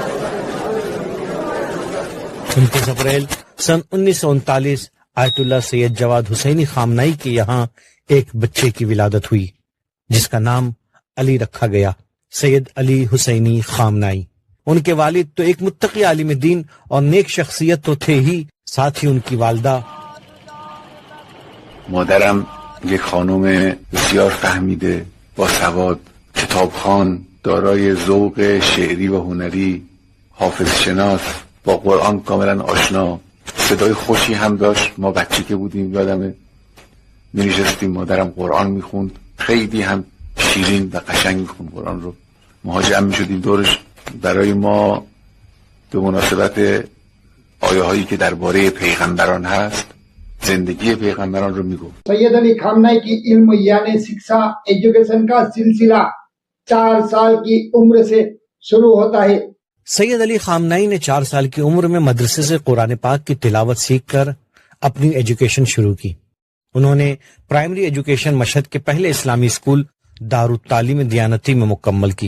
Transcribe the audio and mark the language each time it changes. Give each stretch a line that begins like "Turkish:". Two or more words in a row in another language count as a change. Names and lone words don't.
Urdu: 29 اپریل سن 1939 آیت اللہ سید جواد حسینی خامنئی کے یہاں ایک بچے کی ولادت ہوئی جس کا نام علی رکھا گیا، سید علی حسینی خامنئی۔ ان کے والد تو ایک متقی عالم دین اور نیک شخصیت تو تھے ہی، ساتھ ہی ان کی والدہ
Persian: مادرم یک خانم بسیار فهمیده، باسواد، کتابخوان، دارای ذوق شعری و هنری، حافظ شناس، با قرآن کاملا آشنا، صدای خوشی هم داشت. ما بچه که بودیم یادمه می نشستیم مادرم قرآن می خوند، خیلی هم شیرین و قشنگ می خوند قرآن رو. ما جمع می شدیم دورش. برای ما به مناسبت آیه هایی که درباره پیغمبران هست زندگی پیغمبران رو میگو۔
Urdu: سید علی خامنئی کی علم یعنی شکشا ایجوکیشن کا سلسلہ 4 سال کی عمر سے شروع ہوتا ہے۔ سید علی خامنئی نے 4 سال کی عمر میں مدرسے سے قرآن پاک کی تلاوت سیکھ کر اپنی ایجوکیشن شروع کی۔ انہوں نے
English: primary education
Urdu: مشہد کے پہلے اسلامی اسکول دارالتعلیم دیانتی میں مکمل کی۔